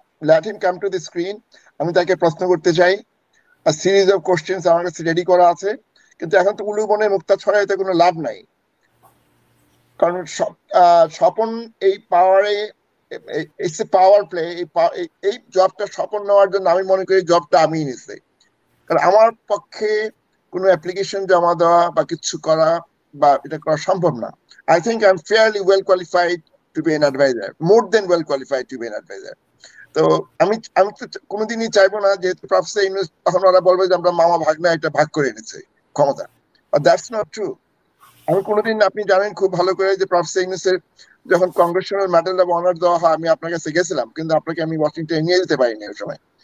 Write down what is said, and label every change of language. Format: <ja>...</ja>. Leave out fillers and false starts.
<en>let him come to the screen,</en> <bn>আমি তাকে প্রশ্ন করতে চাই। সিরিজ অফ কোশ্চেন্স আমার কাছে রেডি করা আছে, কিন্তু এখন তো উলু বনে মুক্তা ছড়াইতে কোনো লাভ নাই। কারণ স্বপন এই পাওয়ারে,</bn> <en>It's a power play.</en> <bn>এই জবটা স্বপন নেওয়ার জন্য আমি মনে করি জবটা আমি নিছি। কারণ আমার পক্ষে কোনো অ্যাপ্লিকেশন জমা দেওয়া বা কিছু করা বা এটা করা সম্ভব না।</bn> <en>I think I'm fairly well qualified to be an advisor, more than well qualified to be an advisor.</en> <bn>তো আমি তো কোনোদিনই চাইবো না যেহেতু প্রফেসর ইউনূস, তখন ওরা বলবে যে আমরা মামা ভাগনা একটা ভাগ করে এনেছি ক্ষমতা।</bn> <en>That's not true.</en> <bn>আমি কোনোদিন, আপনি জানেন খুব ভালো করে যে প্রফেসর ইউনূসের যখন কংগ্রেশনাল মেডেল অফ অনার দেওয়া হয়, আমি আপনার কাছে গেছিলাম, কিন্তু আপনাকে আমি ওয়াশিংটনে নিয়ে যেতে পারিনি ওই সময়।</bn>